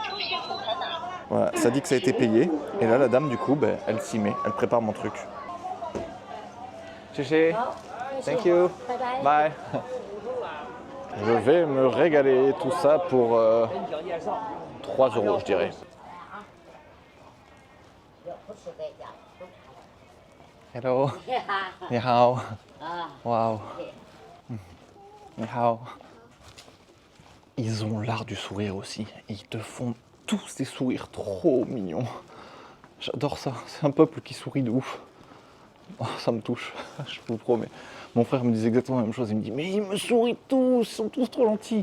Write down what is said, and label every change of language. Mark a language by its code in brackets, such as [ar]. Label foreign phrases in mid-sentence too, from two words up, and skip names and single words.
[fr] Voilà, ça dit que ça a été payé. Et là, la dame, du coup, elle s'y met. Elle prépare mon truc. Chéché. [zh] 好， [en] Thank you. [zh] 拜拜。 Bye. [fr] Je vais me régaler, tout ça pour 3 euros, je dirais. Hello. [zh] 你好. Wow. 你好. [fr] Ils ont l'art du sourire aussi. Ils te font tous des sourires trop mignons. J'adore ça. C'est un peuple qui sourit de ouf. Oh, ça me touche, je vous promets. Mon frère me disait exactement la même chose. Il me dit, mais ils me sourient tous, ils sont tous trop gentils.